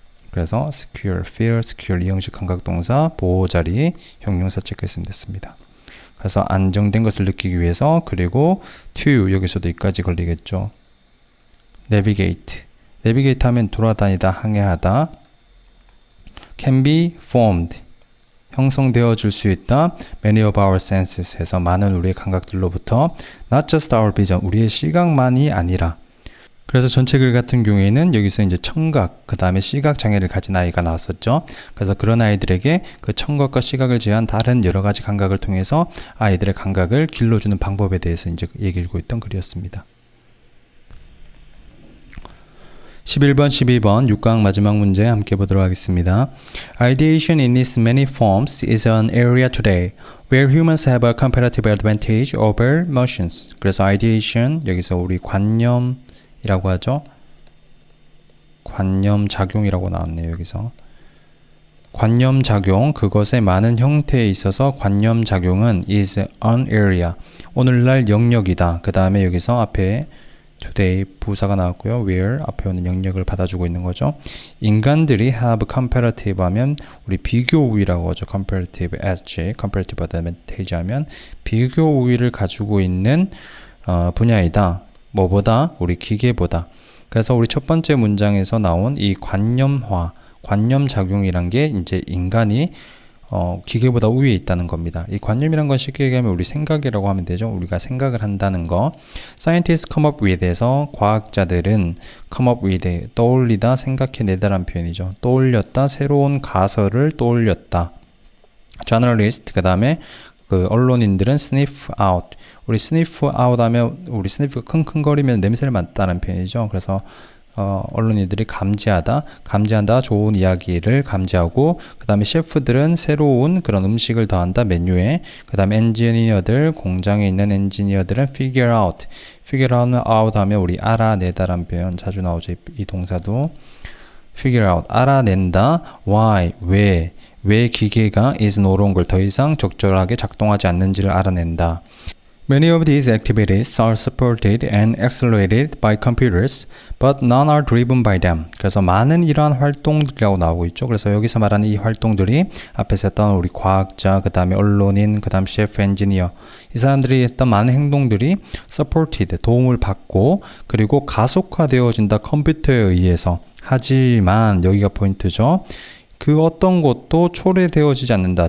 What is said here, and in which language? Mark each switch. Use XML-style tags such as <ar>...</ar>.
<ko>그래서 secure, feel, secure 이형식 감각동사 보호자리 형용사 체크했으면 됐습니다. 그래서 안정된 것을 느끼기 위해서 그리고 to 여기서도 이까지 걸리겠죠.</ko> <en>navigate.</en> <ko>navigate 하면 돌아다니다 항해하다.</ko> <en>can be formed.</en> <ko>형성되어 줄 수 있다.</ko> <en>many of our senses</en> <ko>해서 많은 우리의 감각들로부터</ko> <en>not just our vision.</en> <ko>우리의 시각만이 아니라 그래서 전체 글 같은 경우에는 여기서 이제 청각, 그 다음에 시각 장애를 가진 아이가 나왔었죠. 그래서 그런 아이들에게 그 청각과 시각을 제한 다른 여러 가지 감각을 통해서 아이들의 감각을 길러주는 방법에 대해서 이제 얘기해주고 있던 글이었습니다. 11번, 12번 6강 마지막 문제 함께 보도록 하겠습니다.</ko> <en>Ideation in its many forms is an area today where humans have a comparative advantage over machines.</en> <ko>그래서 ideation 여기서 우리 관념이라고 하죠. 관념작용이라고 나왔네요. 여기서 관념작용 그것의 많은 형태에 있어서 관념작용은</ko> <en>is an area</en> <ko>오늘날 영역이다. 그 다음에 여기서 앞에 today 부사가 나왔고요. where 앞에 오는 영역을 받아주고 있는 거죠. 인간들이</ko> <en>have comparative</en> <ko>하면 우리 비교 우위라고 하죠.</ko> <en>comparative edge, comparative advantage</en> <ko>하면 비교 우위를 가지고 있는 분야이다. 뭐보다? 우리 기계보다. 그래서 우리 첫 번째 문장에서 나온 이 관념화, 관념작용이란 게 이제 인간이 기계보다 우위에 있다는 겁니다. 이 관념이란 건 쉽게 얘기하면 우리 생각이라고 하면 되죠. 우리가 생각을 한다는 거.</ko> <en>Scientists come up with</en> <ko>에서 과학자들은 come up with 떠올리다, 생각해내다라는 표현이죠. 떠올렸다, 새로운 가설을 떠올렸다. Journalist 그 다음에 그 언론인들은 sniff out. 우리 sniff out 하면 우리 sniff가 킁킁거리면 냄새를 맡다는 표현이죠. 그래서 언론인들이 감지한다, 좋은 이야기를 감지하고, 그 다음에 셰프들은 새로운 그런 음식을 더한다, 메뉴에. 그 다음에 엔지니어들, 공장에 있는 엔지니어들은 figure out 하면 우리 알아내다라는 표현 자주 나오죠. 이 동사도. figure out, 알아낸다, why, 왜 기계가</ko> <en>is no longer</en> <ko>더 이상 적절하게 작동하지 않는지를 알아낸다.</ko> <en>Many of these activities are supported and accelerated by computers, but none are driven by them.</en> <ko>그래서 많은 이러한 활동들이라고 나오고 있죠. 그래서 여기서 말하는 이 활동들이 앞에서 했던 우리 과학자, 그 다음에 언론인, 그 다음 셰프, 엔지니어 이 사람들이 했던 많은 행동들이 supported, 도움을 받고 그리고 가속화되어진다 컴퓨터에 의해서. 하지만 여기가 포인트죠. 그 어떤 것도 초래되어지지 않는다.</ko>